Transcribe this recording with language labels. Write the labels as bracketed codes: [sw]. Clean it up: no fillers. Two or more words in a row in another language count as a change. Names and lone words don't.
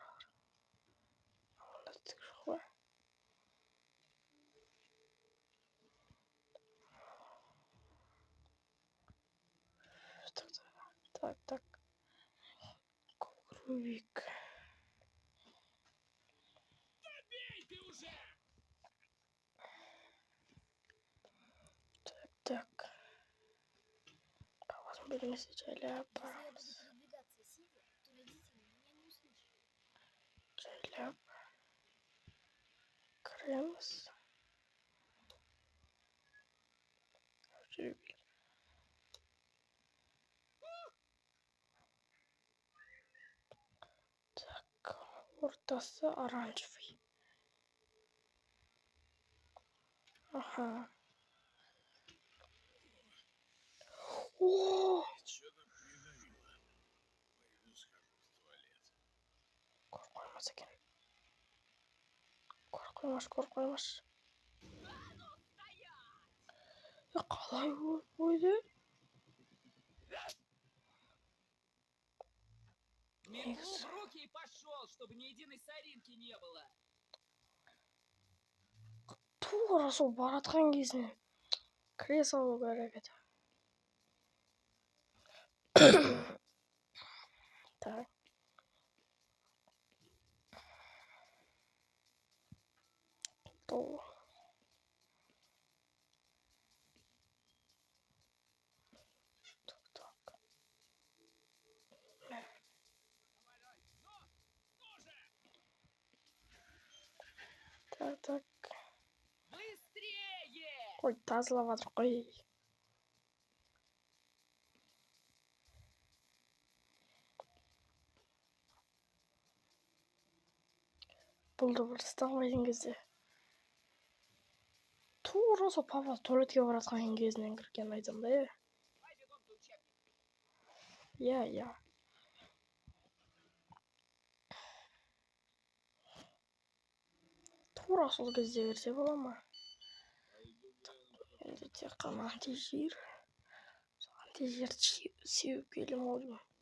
[kk] Онда тік жоқ па? Так. [ru] Круговик. Добей ты уже! Так. [kk] Папасын бөлмесі жайлап [ru] Если я [kk] барамыз. [ru] буду передвигаться сидя, то родители меня не услышат. [kk] Жайлап кіреміз. Жүре бер. Так, ортасы оранжевый. Ага. О! [ru] Что-то придавило. Пойду схожу в туалет. [uz] Korkmaz ekan. Korkmaz. Ya qalay o'ydi? [ru] Метлу в руки и пошел, чтобы ни единой соринки не было. [kk] Тура сол баратқан кезінен кіре салу керек еді. [ru] Так. Так. Так. Быстрее! [kk] Ой, тазалап жатыр қой. Болды бір ұстамайтын кезде. Тура сол папа туалетке баратқан кезінен кіргенін айтамын да. [ru] Давай бегом за учебник. [kk] Иә. Тура сол кезде берсе бола ма? Енді тек қана антижир. Антижирді сеуіп келем ау деймін.